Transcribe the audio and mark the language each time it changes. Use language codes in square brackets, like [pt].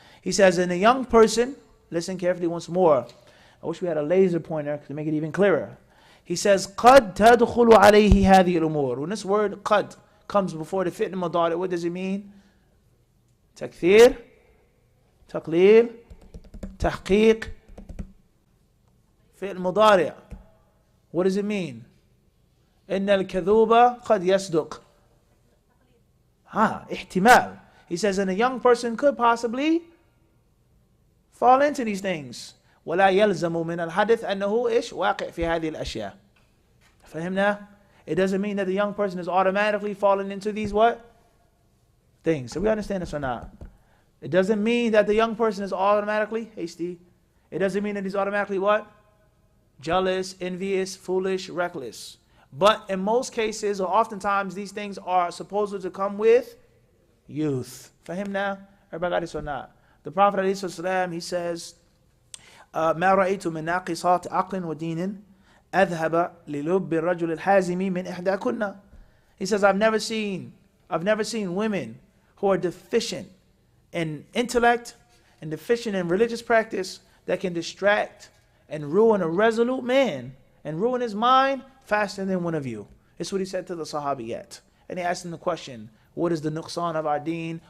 [en] He says, in a young person, listen carefully once more. I wish we had a laser pointer to make it even clearer. He says, [ar] قد تدخل عليه هذه الأمور. [en] When this word قد comes before the fitna mudari, what does it mean? [ar] تكثير, تقليل, تحقيق, فعل مضارع. [en] What does it mean? [ar] إن الكذوب قد يصدق. احتمال. [en] He says, and a young person could possibly fall into these things. [ar] ولا يلزم من الحدث أنه إيش واقع في هذه الأشياء. فهمنا? [en] It doesn't mean that the young person is automatically falling into these what? Things. So we understand this or not? It doesn't mean that the young person is automatically hasty. It doesn't mean that he's automatically what? Jealous, envious, foolish, reckless. But in most cases, or oftentimes, these things are supposed to come with youth. Fahimna? Everybody got this or not? The Prophet ﷺ, he says, [ar] ما رأيت من ناقصات عقل ودين أذهب للب الرجل الحازم من إحداكن. [en] He says, I've never seen women who are deficient in intellect and deficient in religious practice that can distract and ruin a resolute man and ruin his mind faster than one of you. It's what he said to the Sahabiyat. And he asked him the question, what is the nuqsan of our deen?